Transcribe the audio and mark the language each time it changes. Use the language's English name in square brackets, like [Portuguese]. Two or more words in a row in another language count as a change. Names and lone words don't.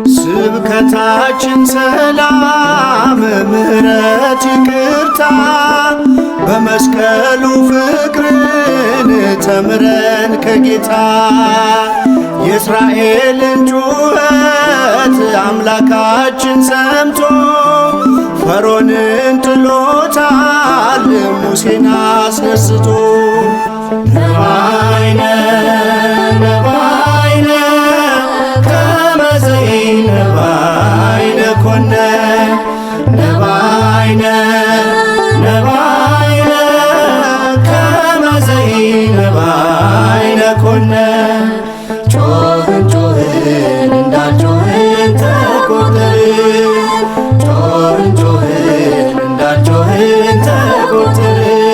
[Amharic] ስብከታችን ሰላም፣ ምሕረት፣ ይቅርታ በመስቀሉ ፍቅርን ተምረን ከጌታ የእስራኤልን ጩኸት አምላካችን ሰምቶ ፈርዖንን ጥሎታል ሙሴን አስነስቶ። [Geez] ነባይነ፣ ነባይነ፣ ከመ ዘይነባይነ ኮነ። ነባይነ፣ ነባይነ፣ ከመ ዘይነባይነ ኮነ። [Amharic] ጮኽን፣ ጮኽን፣ እንዳልጮኽን ተቆጠርን። ጮኽን፣ ጮኽን፣ እንዳልጮኽን ተቆጠርን።